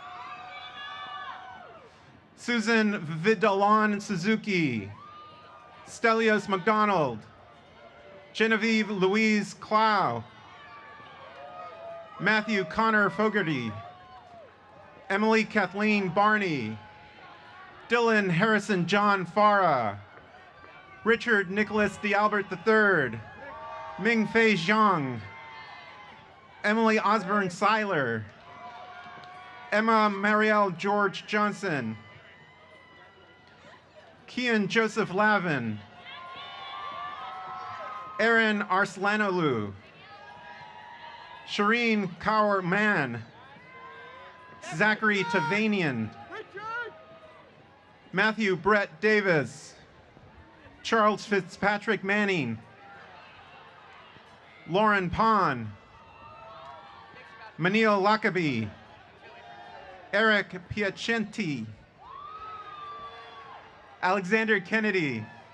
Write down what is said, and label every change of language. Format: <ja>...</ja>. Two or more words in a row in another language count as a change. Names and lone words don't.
<en>Susan Vidalon Suzuki, Stelios McDonald, Genevieve Louise Clow, Matthew Connor Fogarty, Emily Kathleen Barney, Dylan Harrison John Farah, Richard Nicholas DeAlbert III, Ming Fei Zhang, Emily Osborne Seiler, Emma Marielle George Johnson, Kian Joseph Lavin, Aaron Arslanoglu, Shireen Kaur Mann, Zachary Tavanian, Matthew Brett Davis, Charles Fitzpatrick Manning, Lauren Pond, Manil Lakabi, Eric Piacenti, Alexander Kennedy,</en>